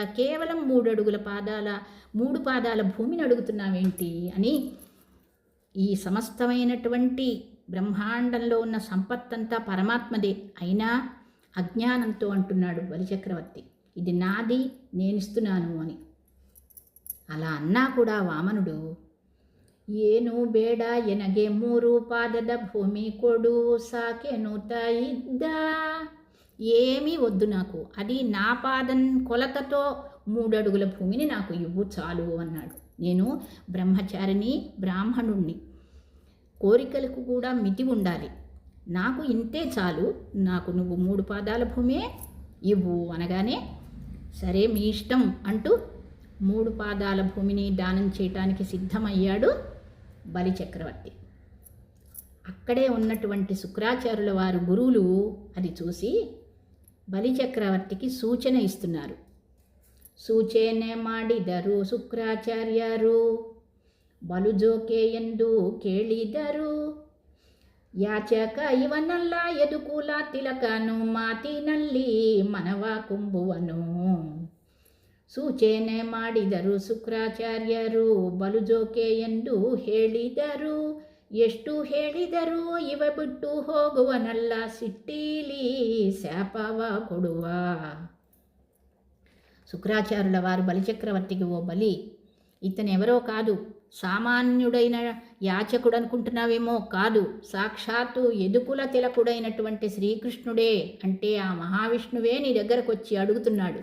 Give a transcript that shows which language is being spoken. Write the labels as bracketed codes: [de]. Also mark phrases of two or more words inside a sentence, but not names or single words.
[te] కేవలం 3 పాదాల భూమిని అడుగుతున్నావేంటి అని ఈ సమస్తమైనటువంటి బ్రహ్మాండంలో ఉన్న సంపత్తంతా పరమాత్మదే అయినా అజ్ఞానంతో అంటున్నాడు బలిచక్రవర్తి, ఇది నాది, నేనిస్తున్నాను అని. అలా అన్నా కూడా వామనుడు, [kn] ಏನು ಬೇಡ ಎನಗೆ 3 ಪಾದದ ಭೂಮಿ ಕೊಡು ಸಾಕೆನು ತಾಯಿದ್ದ. [te] ఏమీ వద్దు నాకు, అది నా పాదం కొలతతో 3 అడుగుల భూమిని నాకు ఇవ్వు చాలు అన్నాడు. నేను బ్రహ్మచారిని, బ్రాహ్మణుణ్ణి, కోరికలకు కూడా మితి ఉండాలి. నాకు ఇంతే చాలు, నాకు నువ్వు 3 పాదాల భూమే ఇవ్వు అనగానే, సరే మీ ఇష్టం అంటూ 3 పాదాల భూమిని దానం చేయటానికి సిద్ధమయ్యాడు బలిచక్రవర్తి. అక్కడే ఉన్నటువంటి శుక్రాచార్యుల వారు గురువులు అది చూసి బలిచక్రవర్తికి సూచన ఇస్తున్నారు. [kn] ಸೂಚನೆ ಮಾಡಿದರು ಶುಕ್ರಾಚಾರ್ಯರು, ಬಲು ಜೋಕೆ ಎಂದು ಕೇಳಿದರು. ಯಾಚಕ ಇವನಲ್ಲ ಎದುಕೂಲ ತಿಲಕನು ಮಾತಿನಲ್ಲಿ ಮನವ ಕುಂಬುವನು. ಸೂಚನೆ ಮಾಡಿದರು ಶುಕ್ರಾಚಾರ್ಯರು, ಬಲುಜೋಕೆ ಎಂದು ಹೇಳಿದರು. ಎಷ್ಟು ಹೇಳಿದರೂ ಇವ ಬಿಟ್ಟು ಹೋಗುವನಲ್ಲ, ಸಿಟ್ಟೀಲಿ ಶಾಪವ ಕೊಡುವ. [te] శుక్రాచార్యుల వారు బలిచక్రవర్తికి, ఓ బలి, ఇతనెవరో కాదు, సామాన్యుడైన యాచకుడు అనుకుంటున్నావేమో, కాదు, సాక్షాత్తు యదుకుల తిలకుడైనటువంటి శ్రీకృష్ణుడే, అంటే ఆ మహావిష్ణువే నీ దగ్గరకు వచ్చి అడుగుతున్నాడు.